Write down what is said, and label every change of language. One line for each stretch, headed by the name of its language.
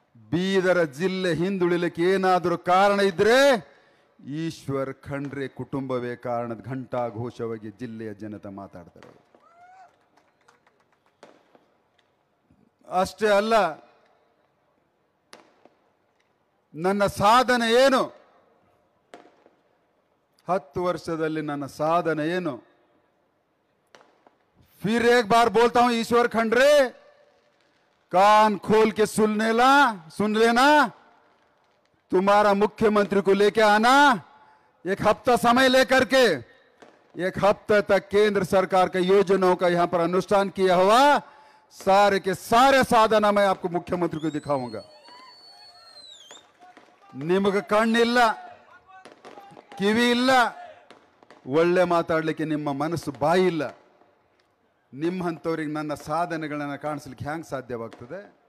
Kannada: ಬೀದರ ಜಿಲ್ಲೆ ಹಿಂದುಳಿಲಿಕ್ಕೆ ಏನಾದರೂ ಕಾರಣ ಇದ್ರೆ ಈಶ್ವರ್ ಖಂಡ್ರೆ ಕುಟುಂಬವೇ ಕಾರಣದ ಘಂಟಾ ಘೋಷವಾಗಿ ಜಿಲ್ಲೆಯ ಜನತೆ ಮಾತಾಡ್ತಾರೆ. ಅಷ್ಟೇ ಅಲ್ಲ, ನನ್ನ ಸಾಧನೆ ಏನು, 10 ವರ್ಷದಲ್ಲಿ ನನ್ನ ಸಾಧನೆ ಏನು?
Hindi: फिर एक बार बोलता हूं, ईश्वर खंडरे कान खोल के सुन लेना. तुम्हारा मुख्यमंत्री को लेके आना, 1 हफ्ता समय लेकर के 1 हफ्ते तक केंद्र सरकार की योजनाओं का यहां पर अनुष्ठान किया हुआ सारे के सारे साधन मैं आपको मुख्यमंत्री को दिखाऊंगा.
Kannada: ನಿಮಗೆ ಕಣ್ಣಿಲ್ಲ, ಕಿವಿ ಇಲ್ಲ, ಒಳ್ಳೆ ಮಾತಾಡಲಿಕ್ಕೆ ನಿಮ್ಮ ಮನಸ್ಸು ಬಾಯಿ ಇಲ್ಲ. ನಿಮ್ಮಂಥವ್ರಿಗೆ ನನ್ನ ಸಾಧನೆಗಳನ್ನು ಕಾಣಿಸ್ಲಿಕ್ಕೆ ಹ್ಯಾಂಗೆ ಸಾಧ್ಯವಾಗ್ತದೆ?